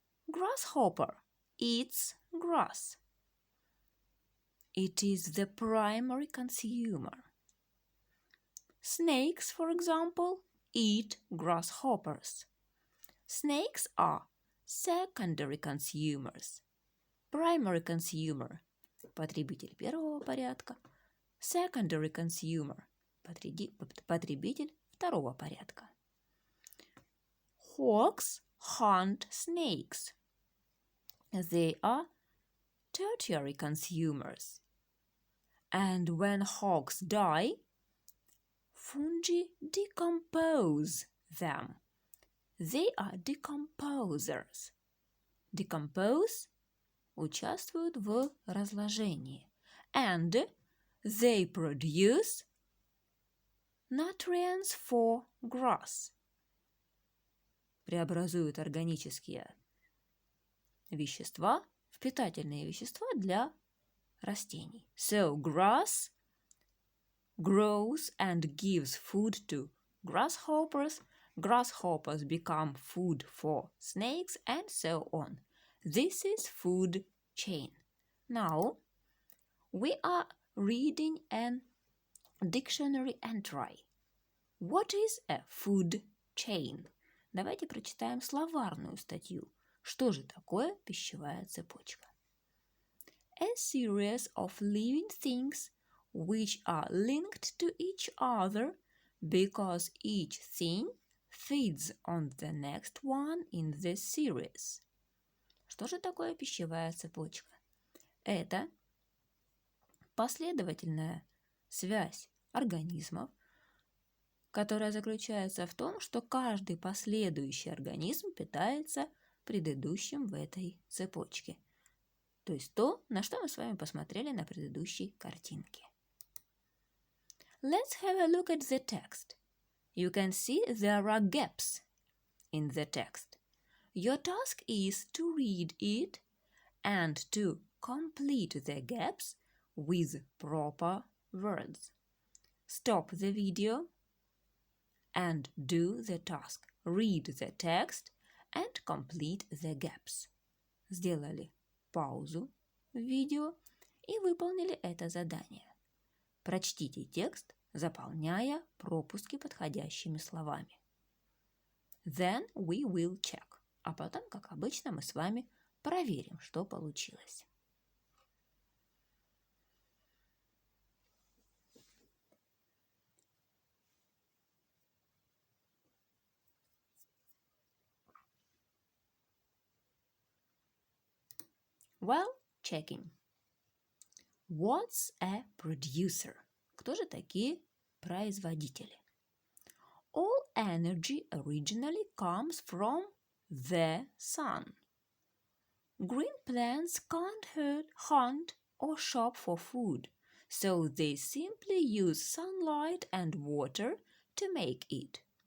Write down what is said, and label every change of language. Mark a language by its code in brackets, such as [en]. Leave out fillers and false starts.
[en] Grasshopper eats grass. It is the primary consumer. Snakes, for example, eat grasshoppers. Snakes are secondary consumers. Primary consumer [ru] – потребитель первого порядка. [en] Secondary consumer [ru] – потребитель второго порядка. [en] Hawks hunt snakes. They are tertiary consumers. And when hawks die, fungi decompose them. They are decomposers. [ru] Decompose – участвуют в разложении. [en] And they produce nutrients for grass. [ru] Преобразуют органические вещества в питательные вещества для растений. [en] So grass grows and gives food to grasshoppers. Grasshoppers become food for snakes, and so on. This is food chain. Now, we are reading a dictionary entry. What is a food chain. [ru] Давайте прочитаем словарную статью. Что же такое пищевая цепочка? [en] A series of living things which are linked to each other because each thing feeds on the next one in this series. [ru] Что же такое пищевая цепочка? Это последовательная связь организмов, которая заключается в том, что каждый последующий организм питается предыдущим в этой цепочке. То есть то, на что мы с вами посмотрели на предыдущей картинке. [en] Let's have a look at the text. You can see there are gaps in the text. Your task is to read it and to complete the gaps with proper words. Stop the video and do the task. Read the text and complete the gaps. [ru] Сделали паузу в видео и выполнили это задание. Прочтите текст, заполняя пропуски подходящими словами. [en] Then we will check. [ru] А потом, как обычно, мы с вами проверим, что получилось. [en] Well, checking. What's a producer? [ru] Кто же такие производители? [en] All energy originally comes from the sun. Green plants can't hunt or shop for food, so they simply use sunlight and water to make it.